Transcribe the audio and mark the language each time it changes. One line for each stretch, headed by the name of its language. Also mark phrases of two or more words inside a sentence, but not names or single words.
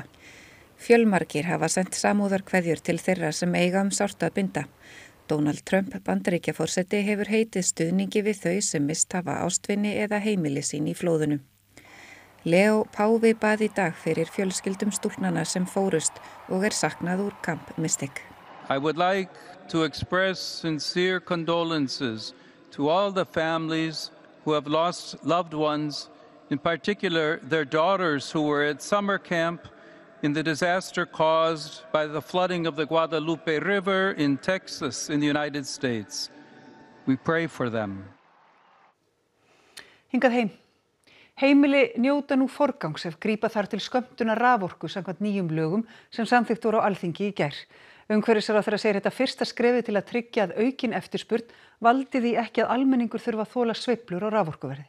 Icelandic: Fjölmargir hafa sent samúðarkveðjur til þeirra sem eiga sárt að binda. Donald Trump, Bandaríkjaforseti, hefur heitið stuðningi við þau sem misst hafa ástvini eða heimili sín í flóðinu. Leo páfi bað í dag fyrir fjölskyldum stúlknanna sem fórust og saknað úr Camp Mystic.
English: I would like to express sincere condolences to all the families who have lost loved ones, in particular their daughters who were at summer camp in the disaster caused by the flooding of the Guadalupe River in Texas in the United States. We pray for them.
Icelandic: Hingað heim. Heimili njóta nú forgangs ef grípa þar til skömmtunar raforku samkvæmt nýjum lögum sem samþykkt voru á Alþingi í gær. Umhverfisráðherra segir þetta fyrsta skrefið til að tryggja að aukin eftirspurn valdi því ekki að almenningur þurfa að þola sveiflur á raforkuverði.